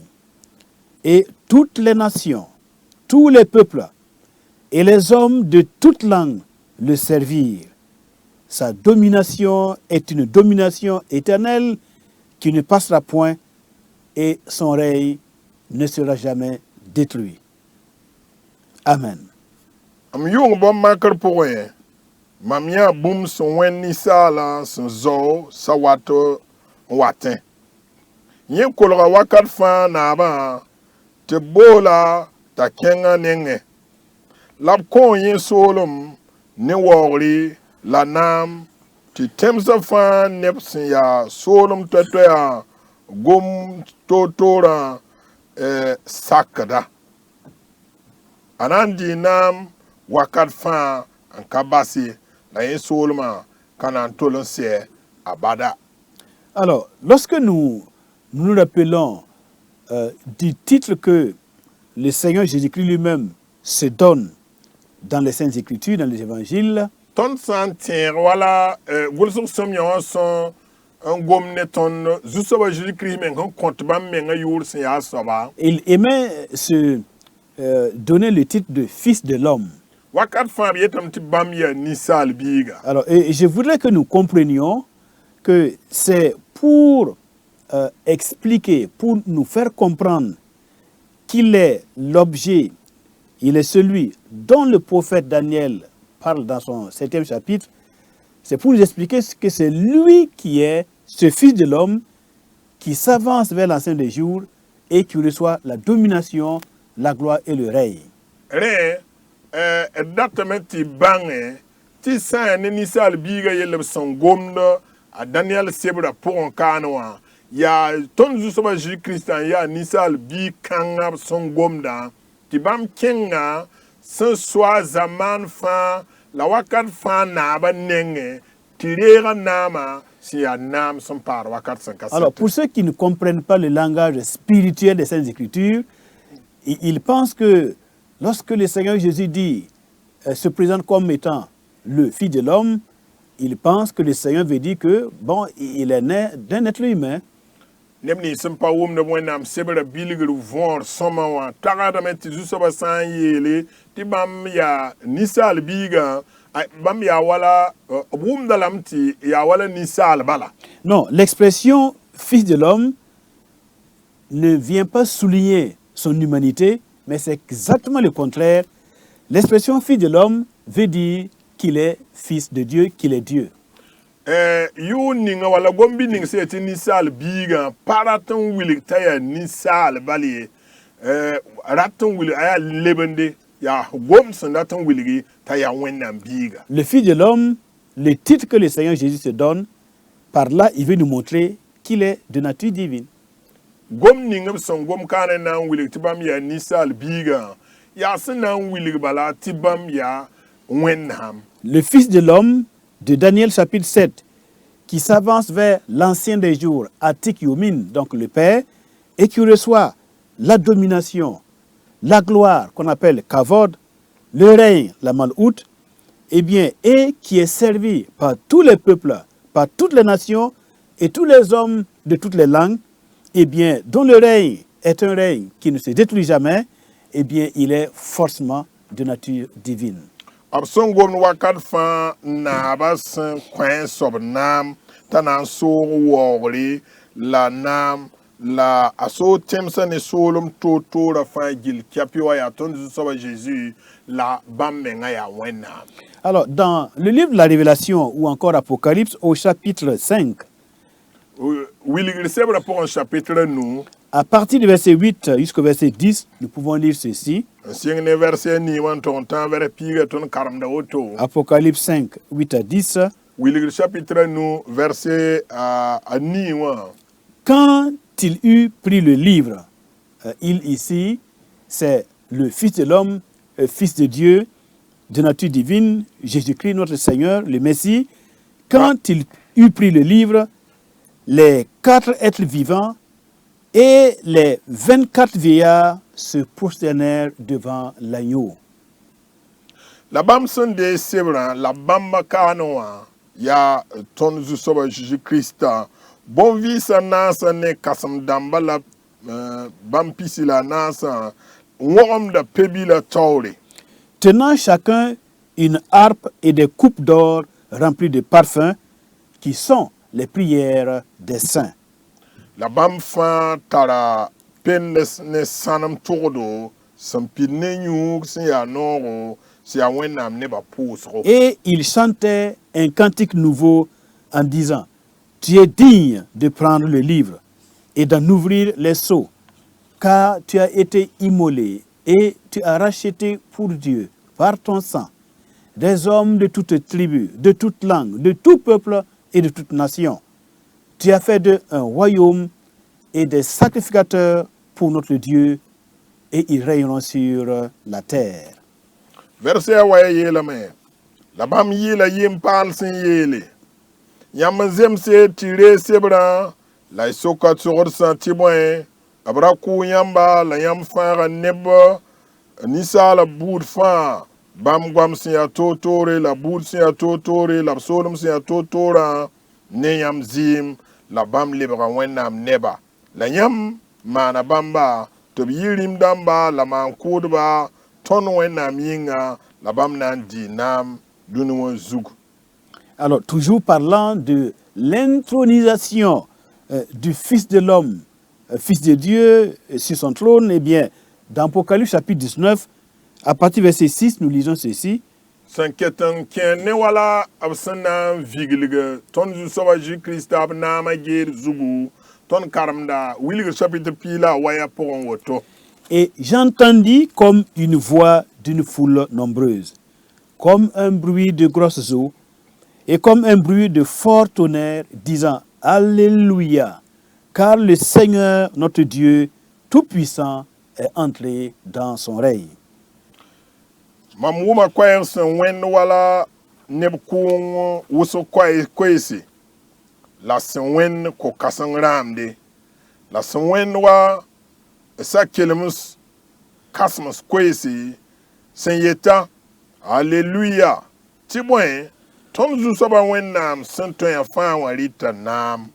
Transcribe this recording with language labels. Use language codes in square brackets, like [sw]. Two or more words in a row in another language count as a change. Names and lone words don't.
[fr] Et toutes les nations, tous les peuples et les hommes de toute langue le servirent. Sa domination est une domination éternelle qui ne passera point et son règne ne sera jamais détruit. Amen. [mos] M yʋng bõmb makr pʋgẽ mam yãa bũmb sẽn wẽnd ninsaalã sẽn zao sa wat n watẽ. Yẽ kolga wakat fãa naabã tɩ b boola t'a kẽngã nengẽ. La b kõo yẽ soolem ne waoogre la naam tɩ tẽmsã fãa neb sẽn yaa soolem toɛ-toɛã gom toor-toorã sakda. A na n dɩ naam wakat fãa n ka base la yẽ soolmã ka na n tol n sɛ abada. [fr] Alors, lorsque nous nous rappelons du titre que le Seigneur Jésus-Christ lui-même se donne dans les Saintes Écritures, dans les Évangiles, [mos] Ton san tẽeg wala gʋlsg sõm yã wã sõn n gom ne tõnd zu-soabã Jésus-Christ meng sẽn kõt bãmb mengã yʋʋr sẽn yaa soaba. [fr] il aimait se donner le titre de Fils de l'homme. [mos] Wakat fãa b yetame tɩ bãmb yaa ninsaal biiga. [fr] Alors, et je voudrais que nous comprenions que c'est pour expliquer, pour nous faire comprendre qu'il est l'objet, il est celui dont le prophète Daniel parle dans son 7e chapitre, c'est pour nous expliquer que c'est lui qui est ce Fils de l'homme qui s'avance vers l'ancien des jours et qui reçoit la domination, la gloire et le règne. [mos] Rẽ d datame tɩ bãngẽ tɩ sã n yaa ne ninsaal biiga yell b sẽn gomd a Daniɛl sebrã pʋgẽ kaane wã yaa tõnd zu-soabã Jésus-Kiristã n yaa ninsaal bii-kãngã b sẽn gomdã tɩ bãmb kẽnga sẽn soa zamaan fãa la wakat fãa naabã nengẽ tɩ reegã naamã sẽn yaa naam sẽn paad wakat sẽn ka [fr] Alors, pour ceux qui ne comprennent pas le langage spirituel des Saintes Écritures, ils pensent que lorsque le Seigneur Jésus dit, se présente comme étant le Fils de l'homme, ils pensent que le Seigneur veut dire que, bon, il est né d'un être humain. [mos] neb nins sẽn pa wʋmd wẽnnaam sebrã bilgr võor sõma wã tagadame tɩ zu-soabã sã n yeele tɩ bãmb yaa ninsaal biigã bãmb yaa wala b wʋmda lame tɩ yaa wala ninsaal bala. [fr] Non, l'expression Fils de l'homme ne vient pas souligner son humanité, mais c'est exactement le contraire. L'expression Fils de l'homme veut dire qu'il est Fils de Dieu, qu'il est Dieu. [mos] Yʋʋr ninga wala gom-bi ning sẽn yaa tɩ ninsaal biigã pa rat n wilg t'a yaa ninsaal bal ye rat n wilg a yaa lebende yaa gomd sẽn dat n wilgi t'a yaa wẽnnaam biiga. [fr] Le Fils de l'homme, le titre que le Seigneur Jésus se donne, par là, il veut nous montrer qu'il est de nature divine. [mos] Gom ning b sẽn gom kaane na n wilg tɩ bãmb yaa ninsaal biigã yaa sẽn na n wilg bala tɩ bãmb yaa wẽnnaam. [fr] Le Fils de l'homme de Daniel chapitre 7, qui s'avance vers l'ancien des jours, [he] Atik Yomin, [fr] donc le Père, et qui reçoit la domination, la gloire qu'on appelle Kavod, le règne, la Malhout, eh bien, et qui est servi par tous les peuples, par toutes les nations et tous les hommes de toutes les langues, eh bien, dont le règne est un règne qui ne se détruit jamais, eh bien, il est forcément de nature divine. [mos] B sẽn gomd wakat fãa naabã sẽn kõ soab naam t'a na n soog waoogre la naam la a soog tẽmsã ne soolem toor-toorã fãa gill kɛpɩ wã yaa tõnd zu-soabã Jésus la bãmb mengã yaa wẽnnaam. [fr] Alors, dans le livre de la Révélation ou encore Apocalypse au chapitre 5, [mos] Wilgr sebrã pʋgẽ chapitre nous, [fr] à partir du verset 8 jusqu'au verset 10, nous pouvons lire ceci. [mos] n sɩng ne verset nii wã n tʋg n tãag vɛrɛ piigã tõnd karemda woto. [fr] Apocalypse 5, 8 à 10. [mos] Wilgr chapitre nous, verset a nii wã. [fr] Quand il eut pris le livre, il ici, c'est le Fils de l'homme, Fils de Dieu, de nature divine, Jésus-Christ, notre Seigneur, le Messie. Quand il eut pris le livre, les 4 êtres vivants et les 24 vieillards se prosternèrent devant l'agneau. [mos] La bãmb sẽn dee sebrã la bãmba kaane wã yaa tõnd zu-soabã Jésus-Kiristã bõn-vɩɩsã naasã ne kãsem-dãmbã la bãmb pisi la naasã wõgemda pe-bila taoore. [fr] Tenant chacun une harpe et des coupes d'or remplies de parfums qui sont les prières des saints. [mos] La bãmb fãa tara pend ne sãnem tʋgdo sẽn pid ne yũug sẽn yaa noogo sẽn yaa wẽnnaam nebã pʋʋsgo. [fr] Et il chantait un cantique nouveau en disant, tu es digne de prendre le livre et d'en ouvrir les sceaux, car tu as été immolé et tu as racheté pour Dieu par ton sang des hommes de toutes tribus, de toute langue, de tout peuple et de toute nation. Tu as fait d'eux un royaume et des sacrificateurs pour notre Dieu, et ils règneront sur la terre. [mos] Verset wa ya yeelame la bãmb yɩɩla yem paal sẽn yeele yãmb n zemse tɩ ree sebrã la y soka sogsã tɩ bõe abra ku yamba la yam fãaga neb ninsaala buud fãa bãmb goam sẽn yaa toor-toore la buud sẽn yaa toor-toore la b soolem sẽn yaa toor-toorã ne yãmb zɩɩm la bãmb lebga wẽnnaam neba la yãmb maana bãmba tɩ b yɩ rĩm dãmba la maan-kʋʋdba tõnd wẽnnaam yĩnga la bãmb na n dɩ naam dũni wã zug. [fr] Alors, toujours parlant de l'intronisation du Fils de l'homme, Fils de Dieu sur son trône, eh bien, dans Apocalypse chapitre 19, à partir du verset 6, nous lisons ceci. [mos] Sẽn ket n kẽ ne wala b sẽn na n viglg tõnd zu-soaba Zu-Krista b naamã geed zugu tõnd karemda wilgr chapitre piila waya pʋgẽ woto. [fr] Et j'entendis comme une voix d'une foule nombreuse, comme un bruit de grosses eaux, et comme un bruit de fort tonnerre, disant Alléluia, car le Seigneur, notre Dieu, Tout-Puissant, est entré dans son règne. [mos] Mam wʋma koɛɛg sẽn wẽnd wala neb kʋʋng wʋsg koeese la sẽn wẽnd ko-kãseng rãamde la sẽn wẽnd wa sa-kelems kãsems koeese sẽn yeta Alleluia tɩ bõe tõnd zu-soaba wẽnnaam sẽn tõe fãa wã rɩta naam.